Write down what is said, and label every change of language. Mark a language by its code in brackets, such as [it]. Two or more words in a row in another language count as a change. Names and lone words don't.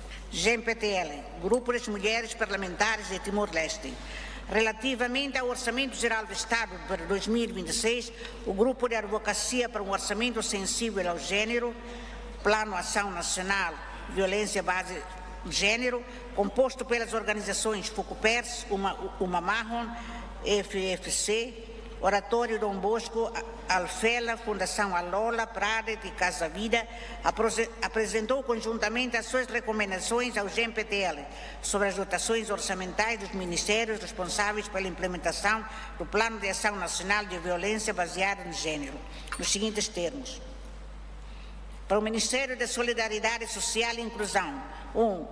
[pt] GMPTL, Grupo das Mulheres Parlamentares de Timor-Leste. Relativamente ao Orçamento Geral do Estado para 2026, o Grupo de Advocacia para um Orçamento Sensível ao Gênero, Plano Ação Nacional, Violência Base Gênero, composto pelas organizações FUCUPERS, Umamahon, FFC, Oratório Dom Bosco, Alfela, Fundação Alola, Pradet e Casa Vida, apresentou conjuntamente as suas recomendações ao GMPTL sobre as dotações orçamentais dos ministérios responsáveis pela implementação do Plano de Ação Nacional de Violência Baseada no Gênero, nos seguintes termos. Para o Ministério da Solidariedade Social e Inclusão, 1.